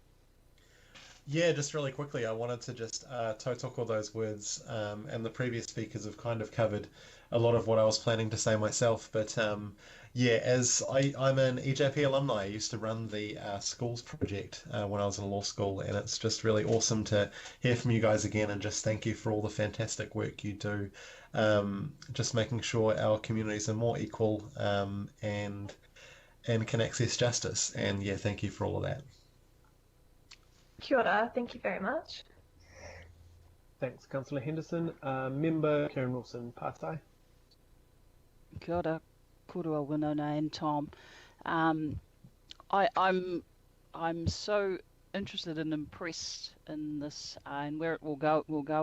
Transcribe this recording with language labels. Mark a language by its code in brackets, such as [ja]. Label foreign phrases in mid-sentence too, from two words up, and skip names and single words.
[en] Yeah, just really quickly, I wanted to just tautoko those words, and the previous speakers have kind of covered a lot of what I was planning to say myself, but yeah, as I'm an EJP alumni, I used to run the schools project when I was in law school, and it's just really awesome to hear from you guys again, and just thank you for all the fantastic work you do, just making sure our communities are more equal and can access justice, and yeah, thank you for all of that. [mi] Kia ora, [en] thank you very much. Thanks, Councillor Henderson. Member Karen Wilson, Pātai. [mi] Kia ora, korua Winona and Tom. [en] I'm so interested and impressed in this and where it will go.